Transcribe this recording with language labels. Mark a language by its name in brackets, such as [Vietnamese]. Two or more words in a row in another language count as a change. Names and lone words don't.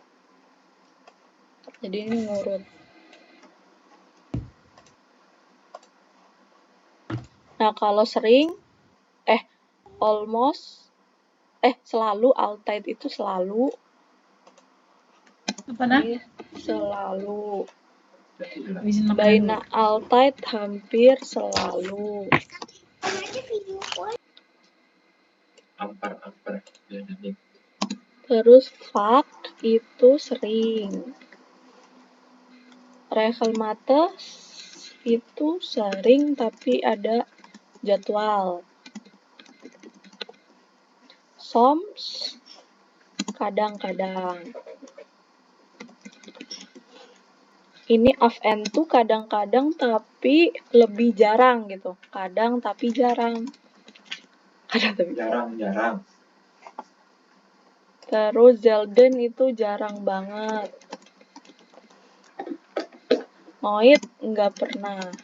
[Indonesian] Jadi ini ngurut. Nah, kalau sering, selalu, altijd itu selalu. Apa nah? Selalu. [Dutch] Bijna altijd, [Indonesian] hampir selalu. Terus vaak itu sering. Regelmatig itu sering tapi ada jadwal. Soms kadang-kadang. Ini [Dutch] af en toe [Indonesian] kadang-kadang tapi lebih jarang gitu. Kadang tapi jarang. Jarang. Terus zelden itu jarang banget. Nooit nggak pernah.